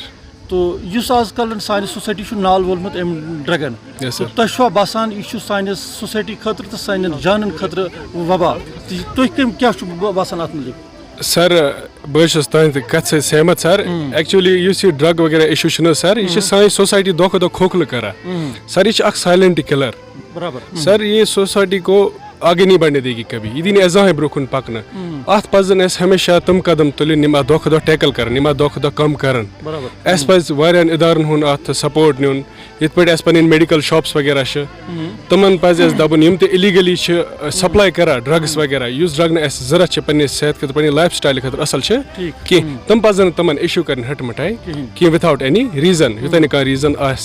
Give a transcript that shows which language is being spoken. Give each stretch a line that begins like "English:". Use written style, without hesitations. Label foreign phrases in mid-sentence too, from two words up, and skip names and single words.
Kashmiri: تہٕ یُس آز کل سانہِ سوسایٹی چھُ نال وولمُت أمۍ ڈرگن تہٕ تۄہہِ چھُوا باسان یہِ چھُ سانہِ سوسایٹی خٲطرٕ تہٕ سانٮ۪ن جانن خٲطرٕ وبا تہٕ تُہۍ کیاہ چھُو باسان اتھ مُتعلِق؟ سر بہٕ حظ چھُس تُہنٛدِ کتھِ سۭتۍ سہمت سر. ایکچُؤلی یُس یہِ ڈرگ وغیرہ اِشوٗ چھُنہٕ حظ سر یہِ چھِ سانہِ سوسایٹی دۄہ کھۄتہٕ دۄہ کھوکھلہٕ کران. سر یہ اکھ
English: silent killer.
Urdu: سر یہ سوسایٹی کو آگے نہیں بڑھنے دے گی کبھی.
Kashmiri: یہ دی نہٕ زانٛہہ برونٛہہ کُن پکنہٕ. اتھ پزن اسہِ ہمیشہ تِم قدم تُلٕنۍ یِم اتھ دۄہ کھۄتہٕ دۄہ ٹیکل کرن یِم اتھ دۄہ کھۄتہٕ دۄہ کم کرن. اسہِ پزِ واریاہن ادارن ہُنٛد اتھ سپورٹ نیُن. یِتھ پٲٹھۍ اسہِ پنٕنۍ
English: medical shops
Kashmiri: وغیرہ چھِ تِمن پزِ اسہِ دپُن یِم تہِ اِلیٖگلی چھِ سپلاے کران ڈرگس وغیرہ یُس ڈرگ نہٕ اسہِ ضوٚرتھ چھِ پننہِ صحت خٲطرٕ پننہِ لایف سٹایلہِ خٲطرٕ اصل چھِ کینٛہہ تِم پزن نہٕ تِمن اِشوٗ کرٕنۍ ہٹہٕ مٹھاے کینٛہہ
English: without any reason
Kashmiri: یوٚتانۍ نہٕ کانٛہہ ریٖزن آسہِ.